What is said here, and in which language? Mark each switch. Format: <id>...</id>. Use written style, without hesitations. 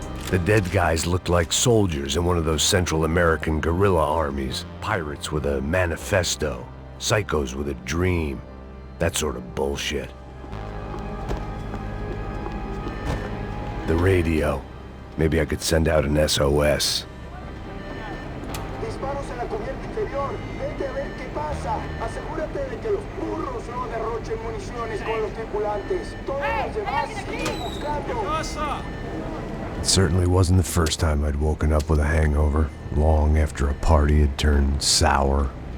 <en>The dead guys looked like soldiers in one of those Central American guerrilla armies. Pirates with a manifesto. Psychos with a dream. That sort of bullshit. The radio. Maybe I could send out an SOS.</en> <es>Disparos en la cubierta inferior. Vete a ver qué pasa. Asegúrate de que los burros no derrochen municiones con los tripulantes. Todos los demás siguen buscando.</es> <en>It certainly wasn't the first time I'd woken up with a hangover, long after a party had turned sour.</en>